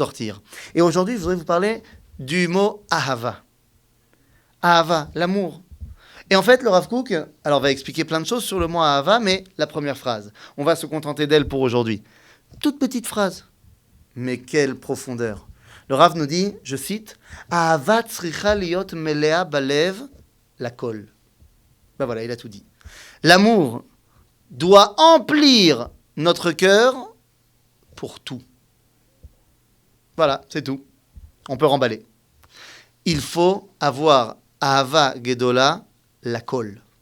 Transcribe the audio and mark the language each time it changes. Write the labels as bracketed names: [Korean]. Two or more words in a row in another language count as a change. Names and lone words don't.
[French] » Et aujourd'hui, je voudrais vous parler du mot Ahava. Ahava, l'amour. Et en fait, le [Hebrew] Rav Kook [French] va expliquer plein de choses sur le mot Ahava, mais la première phrase, on va se contenter d'elle pour aujourd'hui. Toute petite phrase, mais quelle profondeur. Le Rav nous dit, je cite, [Hebrew] אהבה צריכה להיות מלאה בלב לכל. [French] Ben voilà, il a tout dit. L'amour doit emplir notre cœur pour tout. Voilà, c'est tout. On peut remballer. Il faut avoir [Hebrew] אהבה גדולה, [French] la colle.